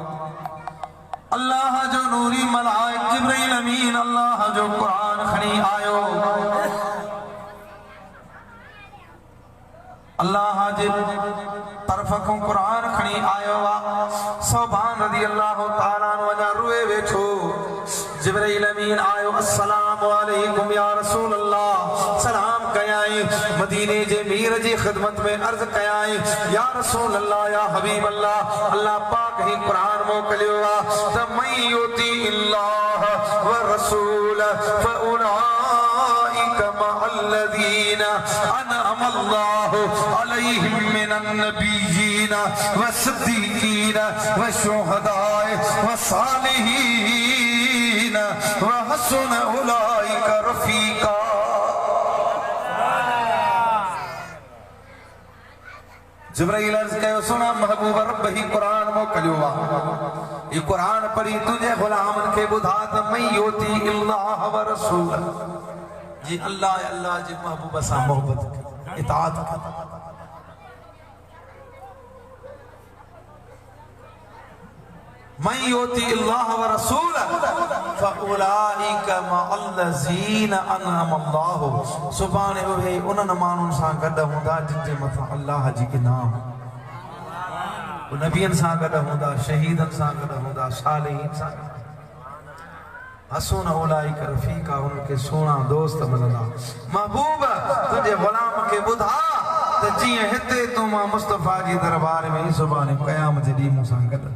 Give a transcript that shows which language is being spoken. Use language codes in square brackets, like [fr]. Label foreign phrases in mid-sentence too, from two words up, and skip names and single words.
[sd] अल्लाह जो नूरी मलाइक जिब्राइल अमीन अल्लाह जो क़ुरान खणी आयो। अल्लाह जे तरफ़ खां क़ुरान खणी आयो आहे। सौबान [ar] رضي الله تعالى عنه [sd] अञा रोए वेठो। जिब्राइल अमीन आयो, [ar] السلام عليكم يا رسول الله, [sd] सलाम कयाई। मदीने जे मीर जी खिदमत में अर्ज कयाई, [ar] يا رسول الله، يا حبيب الله, [sd] अल्लाह पाक ही कुरान मोकलियो आहे त [ar] من يطع الله و رسول فأولئك مع الذين أنعم الله عليهم من النبيين و صديقين و شهداء و صالحين و حسن أولئك رفيقا. [sd] जिब्राइल अर्ज कयो, सुना महबूब रब ही कुरान मोकलियो आहे। ये कुरान पढ़ी तुझे गुलामन के ॿुधा त [ar] من يطع الله و رسول, [sd] जी अल्लाह अल्लाह जे महबूब सां मोहब्बत इताअत कर। [ar] من يطع الله و رسول فأولئك مع الذين أنعم الله, [sd] सुभाणे उहे उन्हनि माण्हुनि सां गॾु हूंदा जिन जे मथां अल्लाह जी इनाम, नबियनि सां गॾु हूंदा, शहीदनि सां गॾु हूंदा, सालिहीन सां गॾु। [ar] وحسن أولئك رفيقا, [sd] उनखे सुहिणा दोस्त मिलंदा। महबूब तुंहिंजे ग़ुलाम खे ॿुधा त जीअं हिते तूं मां मुस्तफ़ा जी दरबार में सुभाणे क़यामत जे ॾींहुं मूं सां गॾु।